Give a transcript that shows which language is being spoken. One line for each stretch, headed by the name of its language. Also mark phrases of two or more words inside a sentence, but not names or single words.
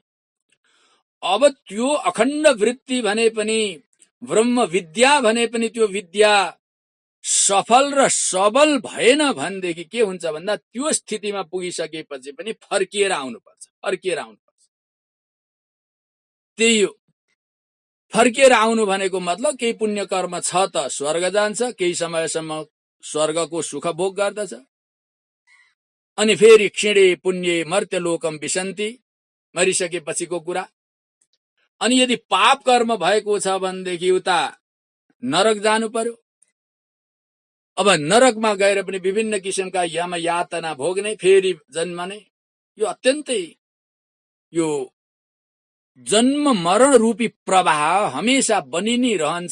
Nepali: अब त्यो अखण्ड वृत्ति भने पनि ब्रह्म विद्या भने पनि त्यो विद्या सफल र सबल भएन भनेदेखि के हुन्छ भन्दा त्यो स्थितिमा पुगिसकेपछि पनि फर्किएर आउनुपर्छ। त्यही हो फर्किएर आउनु भनेको मतलब केही पुण्य कर्म छ त स्वर्ग जान्छ, केही समयसम्म स्वर्गको सुख भोग गर्दछ, अनि फेरि
Sanskrit: क्षीणे पुण्ये मर्त्यलोकम विशन्ति,
Nepali: मरिसकेपछिको कुरा। अनि यदि पाप कर्म भएको छ भनेदेखि उता नरक जानु पर्यो। अब नरकमा गएर पनि विभिन्न किसिमका यम यातना भोग्ने, फेरि जन्मने, यो अत्यन्तै यो जन्म मरण रूपी प्रवाह हमेशा बनि नै रहन्छ।